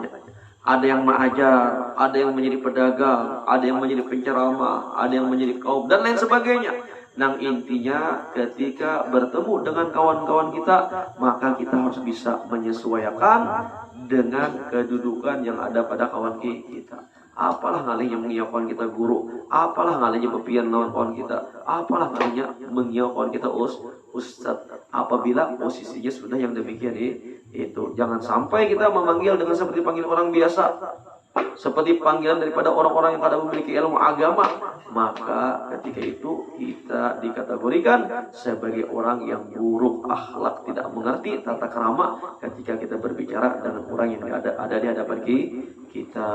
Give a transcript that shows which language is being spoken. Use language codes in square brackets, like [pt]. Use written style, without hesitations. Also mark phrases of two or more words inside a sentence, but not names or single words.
[id] Ada yang mengajar, ada yang menjadi pedagang, ada yang menjadi penceramah, ada yang menjadi kaum dan lain sebagainya. Nah, intinya ketika bertemu dengan kawan-kawan kita, maka kita harus bisa menyesuaikan dengan kedudukan yang ada pada kawan kita. [bjn] apalah ngalihnya mengiyakan kita guru, apalah ngalihnya bepian lawan kawan kita, apalah ngalihnya mengiyakan kita ustaz. [id] Apabila posisinya sudah yang demikian itu, jangan sampai kita memanggil dengan seperti panggil orang biasa, seperti panggilan daripada orang-orang yang kada memiliki ilmu agama, maka ketika itu kita dikategorikan sebagai orang yang buruk akhlak, tidak mengerti tata krama ketika kita berbicara dengan orang yang ada di hadapan kita.